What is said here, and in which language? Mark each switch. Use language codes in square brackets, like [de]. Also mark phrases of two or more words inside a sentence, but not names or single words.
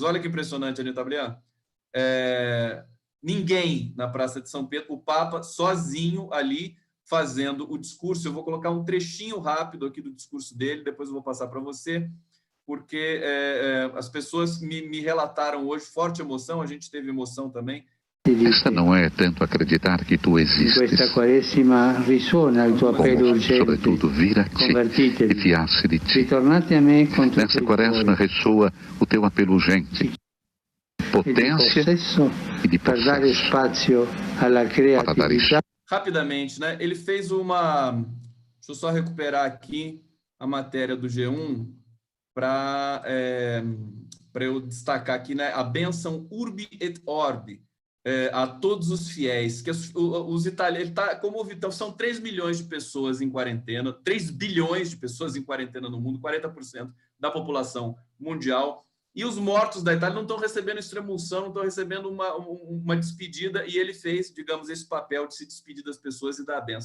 [pt] Olha que impressionante, Anitta Blian. Ninguém na Praça de São Pedro, o Papa sozinho ali fazendo o discurso. Eu vou colocar um trechinho rápido aqui do discurso dele, depois eu vou passar para você, porque as pessoas me relataram hoje forte emoção, a gente teve emoção também. Esta não é tanto acreditar que tu existes. [it] Questa quaresima risuona il tuo appello urgente. [pt] Sobretudo vir a ti e fiar-se de ti. [it] Ritornate a me con tutto [pt] Nessa quaresma ressoa o teu apelo urgente. Potência e de [it] per dare spazio alla creatività. [pt] Rapidamente, né? Ele fez uma... Deixa eu só recuperar aqui a matéria do G1 para eu destacar aqui, né? A bênção Urbi et Orbi a todos os fiéis, que os italianos, então, são 3 milhões de pessoas em quarentena, 3 bilhões de pessoas em quarentena no mundo, 40% da população mundial, e os mortos da Itália não estão recebendo extrema-unção, não estão recebendo uma despedida, e ele fez, digamos, esse papel de se despedir das pessoas e dar a bênção.